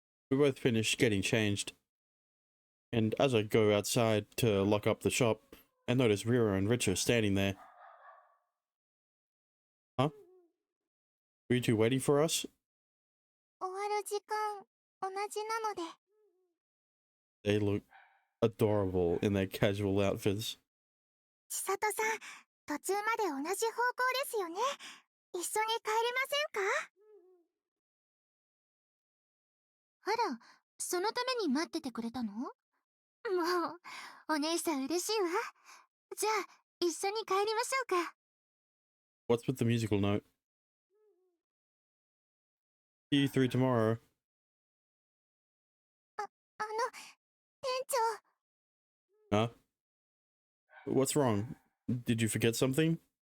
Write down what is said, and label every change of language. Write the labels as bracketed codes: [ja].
[en] We both finished getting changed. And as I go outside to lock up the shop, I notice Rira and Richard standing there. Huh? Were you two waiting for us? [ja] 終わる時間同じなので。 [en] They look adorable in their casual outfits. [ja] 千里さん、途中まで同じ方向ですよね。一緒に帰りませんか？あら、そのために待っててくれたの？もう、お姉さん嬉しいわ。じゃあ、一緒に帰りましょうか。 [en] What's with the musical note? See you through tomorrow. [ja] 店長。 [en] Huh? What's wrong? Did you forget something?